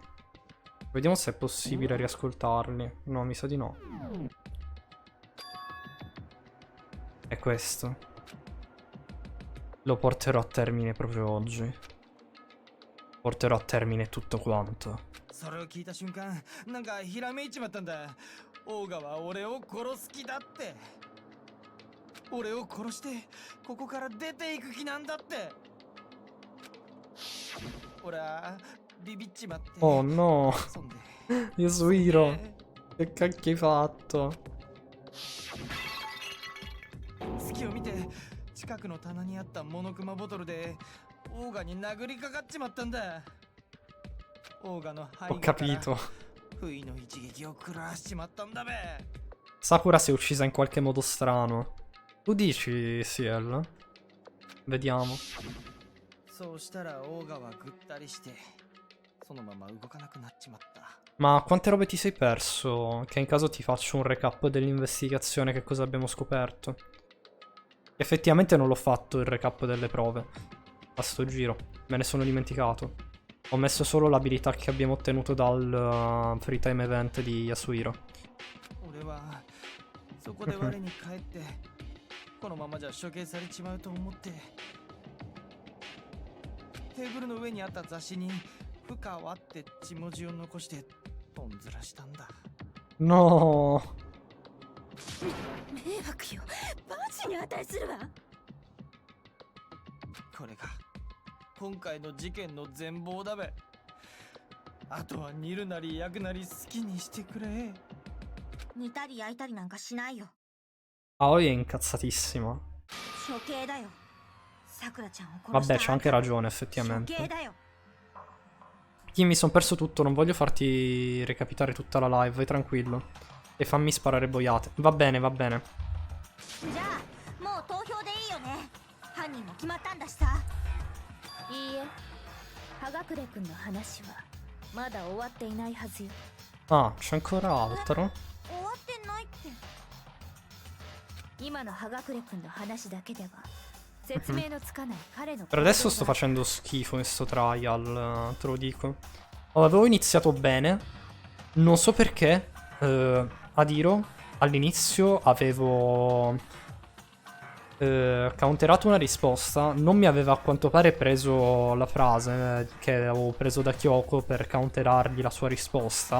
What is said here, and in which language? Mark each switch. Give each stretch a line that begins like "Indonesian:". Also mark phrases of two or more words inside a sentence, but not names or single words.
Italian: Vediamo se è possibile riascoltarli. No, mi sa di no. È questo. lo porterò a termine proprio oggi. Porterò a termine tutto quanto.
Japanese: それを聞いた瞬間なんかひらめいちまったんだ。オーガは俺を殺す気だって。俺を殺してここから出ていく気なんだって。俺はビビっちまって。
Italian: Oh no,
Japanese: そんで
Italian: Yasuhiro, che cacchio hai fatto?
Japanese: 隙を見て近くの棚にあったモノクマボトルでオーガに殴りかかっちまったんだ。オーガの背
Italian: Ho
Japanese: 後から
Italian: capito.
Japanese: 不意の一撃を食らわしちまったんだべ。
Italian: Sakura si è uccisa in qualche modo strano. Tu dici, Ciel? Vediamo.
Japanese: そうしたらオーガはぐったりしてそのまま動かなくなっちまった。
Italian: Ma quante robe ti sei perso? Che in caso ti faccio un recap dell'investigazione, che cosa abbiamo scoperto. Effettivamente non l'ho fatto il recap delle prove a sto giro, me ne sono dimenticato. Ho messo solo l'abilità che abbiamo ottenuto dal
English: free time event
Italian: di Yasuhiro.
Japanese: 俺はそこで我に返ってこのままじゃ処刑されちまうと思ってテーブルの上にあった雑誌に「深川」って血文字を残してとんずらしたんだ。
Italian: No!
Japanese: 迷惑よ。バチに値するわ。これが今回の事件の全貌だべ。あとは煮るなり焼くなり好きにしてくれ。煮たり焼いたりなんかしないよ。
Italian: Aoi è incazzatissima.
Japanese: 処刑だよ。さくらちゃんを殺した
Italian: Vabbè, c'ho anche ragione,
Japanese: 処刑
Italian: effettivamente.
Japanese: だよ。
Italian: Chi mi son perso tutto, non voglio farti recapitare tutta la live, vai tranquillo. E fammi sparare boiate. Va bene, va bene.
Japanese: じゃあもう投票でいいよね。犯人も決まったんだしさ。いいえ、葉隠くんの話はまだ終わっていないはずよ。
Italian: Ah, c'è ancora altro?
Japanese: 終わってないって。今の葉隠くんの話だけでは説明のつかない彼の
Italian: Per adesso sto facendo schifo in sto trial, te lo dico. Avevo iniziato bene. Non so perché. Adiro, all'inizio avevo counterato una risposta. Non mi aveva a quanto pare preso la frase che avevo preso da Kyoko per counterargli la sua risposta.